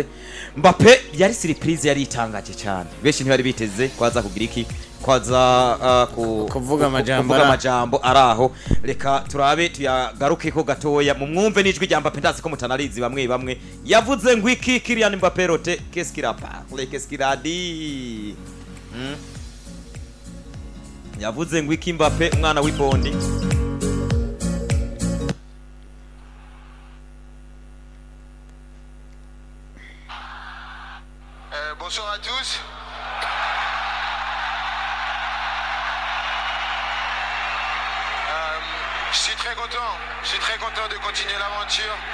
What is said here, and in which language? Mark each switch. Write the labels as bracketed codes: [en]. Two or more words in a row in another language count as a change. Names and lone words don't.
[rw] Mbappe yari surprise yari itangaje cyane, benshi ntibari biteze kwaza kugira iki, kwaza kuvuga amajambo araho. Reka turabe tuyagaruke ko gatoya mu mwumve n'ijwi rya Mbappe. Ndazi ko mutanarizi bamwe yavuze ngo iki Kylian Mbappe rote [fr] qu'est-ce qu'il a parlé, qu'est-ce qu'il a dit. [rw] Yavuze ngo iki Mbappe umwana w'ibondi. [fr] Bonsoir à tous. Je suis très content de continuer l'aventure.